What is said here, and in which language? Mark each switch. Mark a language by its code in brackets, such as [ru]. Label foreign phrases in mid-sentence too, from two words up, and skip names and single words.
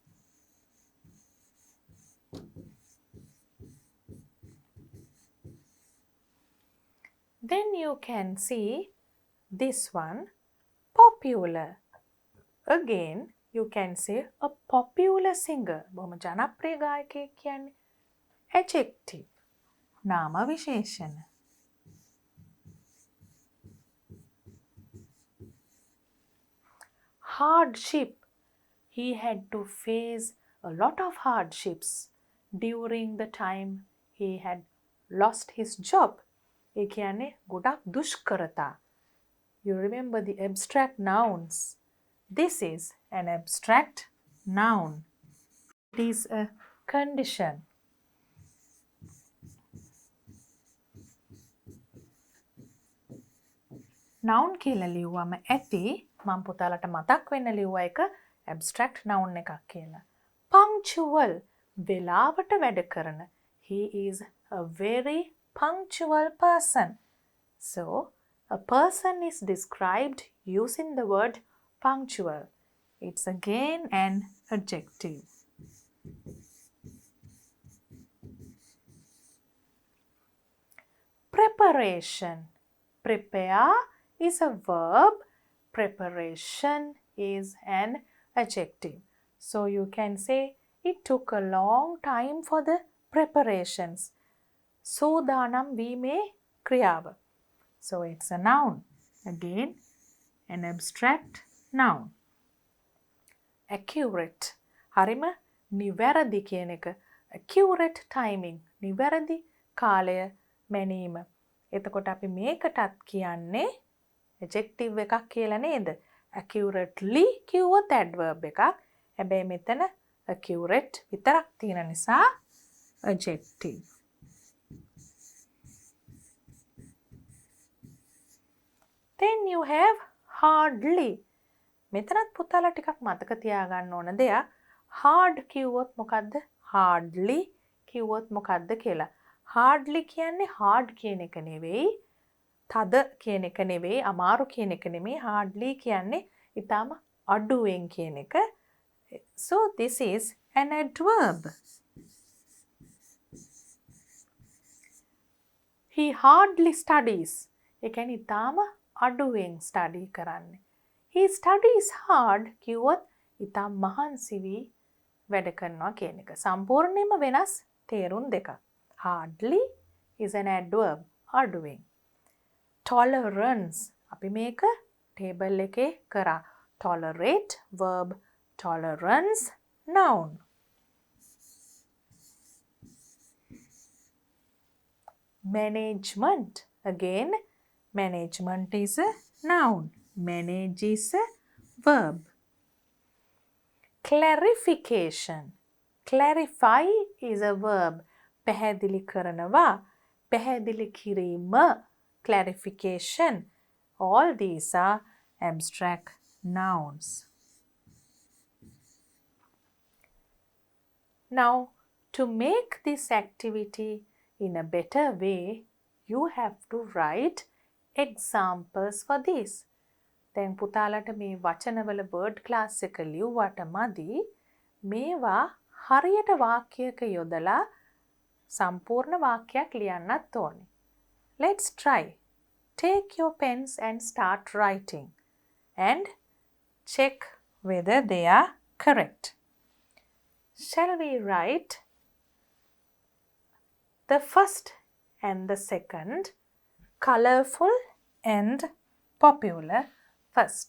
[en] Then you can see this one, popular. Again, you can say a popular singer. [si] බොහොම ජනප්‍රිය ගායකයෙක් කියන්නේ. Adjective. නාම විශේෂණ. [en] Hardship. He had to face a lot of hardships during the time he had lost his job. [si] ඒ කියන්නේ ගොඩක් දුෂ්කරතා. [en] You remember the abstract nouns. This is an abstract noun. It is a condition. [si] noun කියලා ලිව්වම ඇති මම පුතාලට මතක් වෙන්න ලිව්ව එක [en] abstract noun [si] එකක් කියලා. Punctual. වෙලාවට වැඩ කරන. [en] He is a very punctual person. So, a person is described using the word punctual. It's again an adjective. Preparation. Prepare is a verb. Preparation is an adjective. So you can say it took a long time for the preparations. [si] සූදානම් වීමේ ක්‍රියාව. [en] So it's a noun. Again, an abstract noun. Accurate. [si] හරිම නිවැරදි කියන එක. [en] Accurate timing. [si] නිවැරදි කාලය මැනීම. එතකොට අපි මේකටත් කියන්නේ adjective එකක් කියලා නේද? Accurately කිව්වොත් adverb එකක්. හැබැයි මෙතන accurate විතරක් තියෙන නිසා adjective. [en] Then you have hardly. [si] මෙතනත් පුතාලා ටිකක් මතක තියාගන්න ඕන දෙයක්. hard කිව්වොත් මොකද්ද? hardly කිව්වොත් මොකද්ද කියලා. hardly කියන්නේ hard කියන එක නෙවෙයි. තද කියන එක නෙවෙයි. අමාරු කියන එක නෙමෙයි. hardly කියන්නේ ඊටම අඩුවෙන් කියන එක. [en] So this is an adverb. He hardly studies. [si] ඒ කියන්නේ ඊටම අඩුවෙන් study කරන්නේ. [en] He studies hard [si] කිව්වොත් ඊටම මහන්සි වී වැඩ කරනවා කියන එක. සම්පූර්ණයෙන්ම වෙනස් තේරුම් දෙකක්. [en] Hardly is an adverb. [si] අඩුවෙන්. Tolerance. අපි මේක table එකේ කරා. [en] Tolerate verb. Tolerance noun. Management. Again, management is a noun. Manage is a verb. Clarification. Clarify is a verb. [si] පැහැදිලි කරනවා. පැහැදිලි කිරීම. [en] Clarification. All these are abstract nouns. Now, to make this activity in a better way, you have to write examples for this. [si] දැන් පුතාලට මේ වචනවල [en] word class [si] එක ලිව්වට මදි. මේවා හරියට වාක්‍යයක යොදලා සම්පූර්ණ වාක්‍යයක් ලියන්නත් ඕනේ. [en] Let's try. Take your pens and start writing and check whether they are correct. Shall we write the first and the second, colorful and popular first?